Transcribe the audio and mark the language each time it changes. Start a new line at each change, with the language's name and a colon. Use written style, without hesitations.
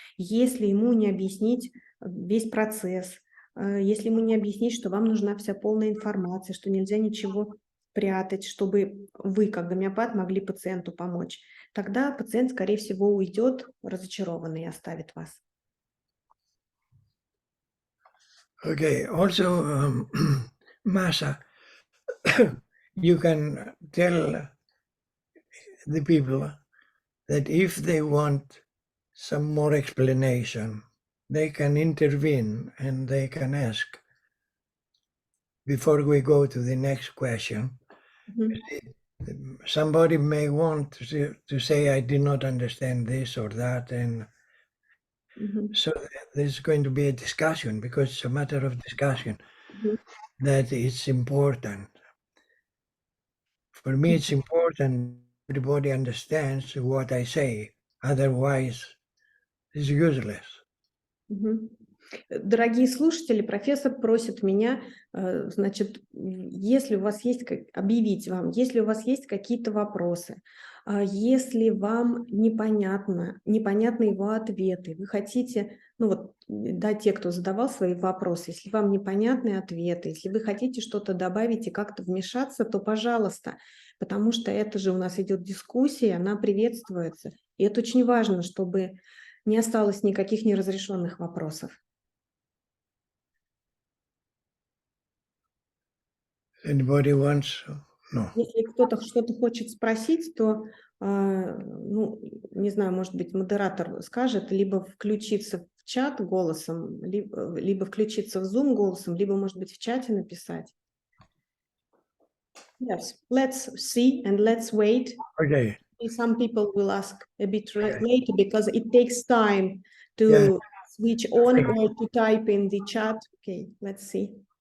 Russian: Если ему не объяснить весь процесс, если ему не объяснить, что вам нужна вся полная информация, что нельзя ничего прятать, чтобы вы, как гомеопат, могли пациенту помочь, тогда пациент, скорее всего, уйдет разочарованный и оставит вас.
English: Okay, also, Masha, you can tell the people that if they want some more explanation, they can intervene and they can ask before we go to the next question. Мгм. Somebody may want to say, I did not understand this or that, and Мгм. so there's going to be a discussion, because it's a matter of discussion Мгм. that it's important. For me, it's important everybody understands what I say, otherwise it's useless. Мгм.
Russian: Дорогие слушатели, профессор просит меня, значит, если у вас есть, объявить вам, если у вас есть какие-то вопросы, если вам непонятны его ответы, вы хотите, ну вот, да, те, кто задавал свои вопросы, если вам непонятны ответы, если вы хотите что-то добавить и как-то вмешаться, то пожалуйста, потому что это же у нас идет дискуссия, она приветствуется. И это очень важно, чтобы не осталось никаких неразрешенных вопросов.
English: Anybody wants? No.
Russian: Если кто-то что-то хочет спросить, то, ну, не знаю, может быть, модератор скажет, либо включиться в чат голосом, либо включиться в Zoom голосом, либо, может быть, в чате написать.
English: Yes, let's see and let's wait. Okay. Some people will ask a bit later because it takes time to Yeah. switch on or to type in the chat. Okay, let's see.